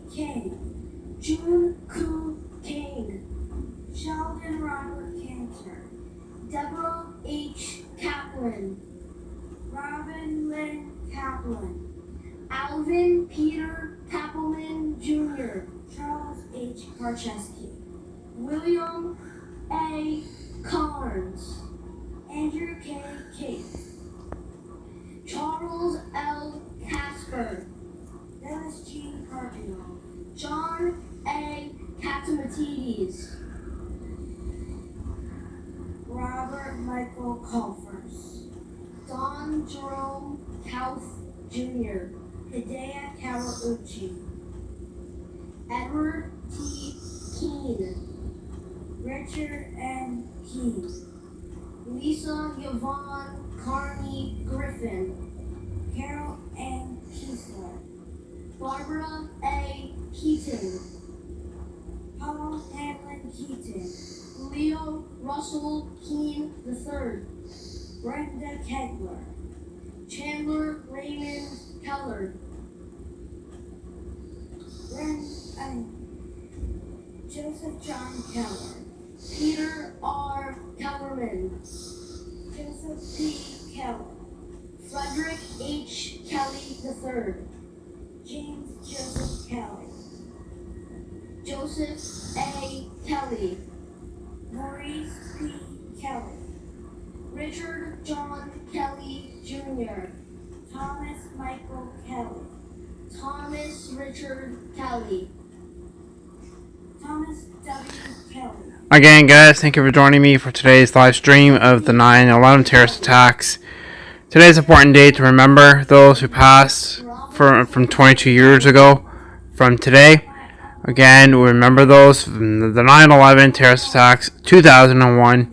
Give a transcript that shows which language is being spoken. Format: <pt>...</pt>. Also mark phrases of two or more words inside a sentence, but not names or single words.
<en>Kane, June Koo Kane, Sheldon Robert Cantor, Deborah H. Kaplan, Robin Lynn Kaplan, Alvin Peter Kaplan Jr., Charles H. Karcheski, William A. Carnes, Andrew K. Cates, Charles L. Casper, Dennis G. Carpino, John A. Katamatides, Robert Michael Colfers, Don Jerome Kauth Jr., Hidea Kawauchi, Edward T. Keene, Richard N. Keene, Lisa Yvonne Carney Griffin, Carol Ann Kiesler, Barbara A. Keaton, Paul Hamlin Keaton, Leo Russell Keene III, Brenda Kegler, Chandler Raymond Keller, Joseph John Keller, Peter R. Kellerman, Joseph P. Keller, Frederick H. Kelly III, James Joseph Kelly, Joseph A. Kelly, Maurice P. Kelly, Richard John Kelly Jr., Thomas Michael Kelly, Thomas Richard Kelly, Thomas W. Kelly. Again, guys, thank you for joining me for today's live stream of the 9/11 terrorist attacks. Today's an important day to remember those who passed from 22 years ago from today. Again, we remember those from the 9/11 terrorist attacks, 2001.</en>